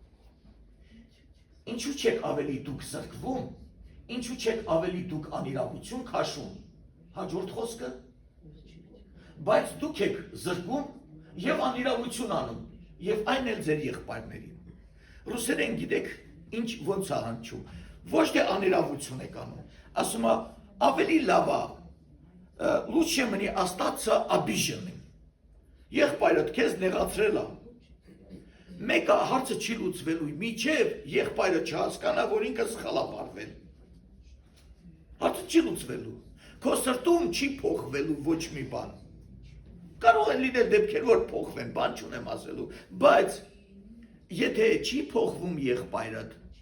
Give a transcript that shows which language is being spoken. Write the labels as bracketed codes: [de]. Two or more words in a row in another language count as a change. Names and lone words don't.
[hy] Ինչու չեք ավելի դուք զրկվում, ինչու չեք ավելի դուք անիրավություն քաշում, հաջորդ խոսքը, բայց դուք եք զրկում և անիրավություն անում, և այն էլ ձեր եղբայրներին։ Ռուսերեն գիտեք, ինչ ոնց է հնչում, ոչ թե անիրավություն եք անում, ասում է, ավելի լավ է, [ru] лучше мне остаться обиженным, [hy] եղբայրդ քեզ նեղացրել է, մեկը հարցը չի լուծվելու, միջև եղբայրը չհասկանա, որ ինքը սխալ է վարվել, հարցը չի լուծվելու, քո սրտում չի փոխվելու ոչ մի բան, կարող են լինել դեպքեր, որ փոխվեն, բան չունեմ ասելու, բայց եթե չի փոխվում եղբայրդ,